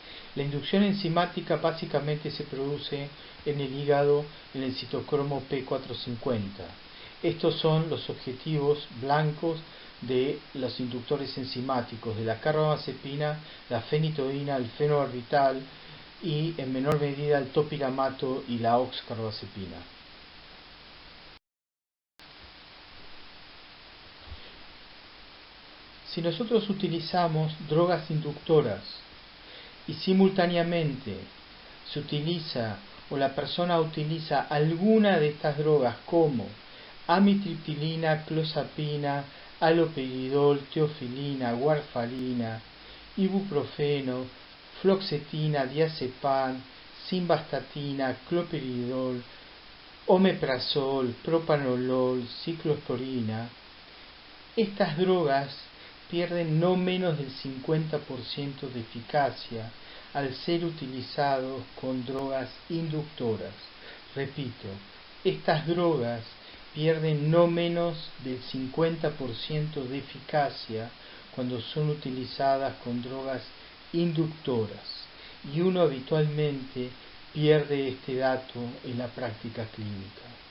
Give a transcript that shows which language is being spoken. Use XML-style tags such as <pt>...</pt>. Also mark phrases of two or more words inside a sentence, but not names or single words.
<es>La inducción enzimática básicamente se produce en el hígado en el citocromo P450. Estos son los objetivos blancos de los inductores enzimáticos, de la carbamazepina, la fenitoína, el fenobarbital y en menor medida el topiramato y la oxcarbazepina. Si nosotros utilizamos drogas inductoras y simultáneamente se utiliza o la persona utiliza alguna de estas drogas como amitriptilina, clozapina, haloperidol, teofilina, warfarina, ibuprofeno, fluoxetina, diazepam, simvastatina, cloperidol, omeprazol, propanolol, ciclosporina, estas drogas pierden no menos del 50% de eficacia al ser utilizados con drogas inductoras. Repito, estas drogas pierden no menos del 50% de eficacia cuando son utilizadas con drogas inductoras, y uno habitualmente pierde este dato en la práctica clínica.</es>